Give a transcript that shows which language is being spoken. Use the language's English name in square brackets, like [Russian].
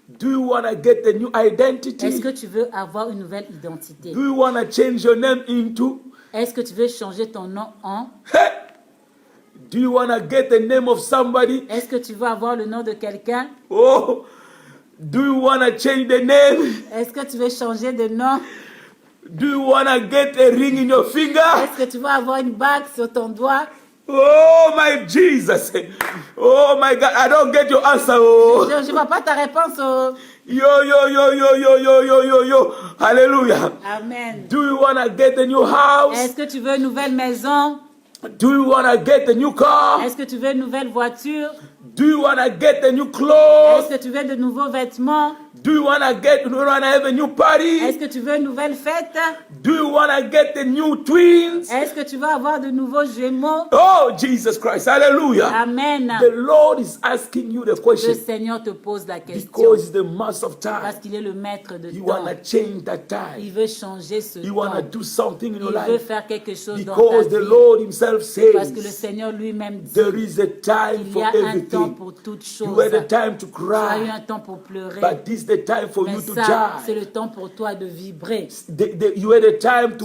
[English] Do you want to get a new identity? [French] Est-ce que tu veux avoir une nouvelle identité? [English] Do you want to change your name into? [French] Est-ce que tu veux changer ton nom en? [English] Hey! Do you want to get the name of somebody? [French] Est-ce que tu veux avoir le nom de quelqu'un? [English] Oh, do you want to change the name? [French] Est-ce que tu veux changer de nom? [English] Do you want to get a ring in your finger? [French] Est-ce que tu veux avoir une bague sur ton doigt? [English] Oh, my Jesus. Oh, my God. I don't get your answer. Oh. [French] Je ne vois pas ta réponse. Oh. Yo, yo, yo, yo, yo, yo, yo, yo, yo. Hallelujah. Amen. [English] Do you want to get a new house? [French] Est-ce que tu veux une nouvelle maison? [English] Do you want to get a new car? [French] Est-ce que tu veux une nouvelle voiture? [English] Do you want to get a new clothes? [French] Est-ce que tu veux de nouveaux vêtements? [English] Do you want to have a new party? [French] Est-ce que tu veux une nouvelle fête? [English] Do you want to get the new twins? [French] Est-ce que tu veux avoir de nouveaux jumeaux? [English] Oh, Jesus Christ. Hallelujah. Amen. The Lord is asking you the [French] Le [English] question [French] Seigneur te pose la question [English] because he's the master of [French] parce [English] time. [French] qu'il est le maître de [English] You [French] temps. [English] want to change that time. [French] Il veut changer ce [English] You want to [French] temps. [English] do something in your [French] Il veut [English] life [French] faire quelque chose dans [English] because [French] ta [English] the [French] vie. [English] Lord himself [French] Parce que le [English] says [French] Seigneur lui-même dit [English] there is a time [French] qu'il y [English] for [French] a un temps [English] everything. [French] pour toutes [English] You [French] choses. [English] had a time to [French] Tu as eu [English] cry, [French] un temps pour pleurer. [English] but this is the time for [French] Mais [English] you to [French] ça, c'est [English] die. [French] le temps pour toi de vibrer. [English] You had a time to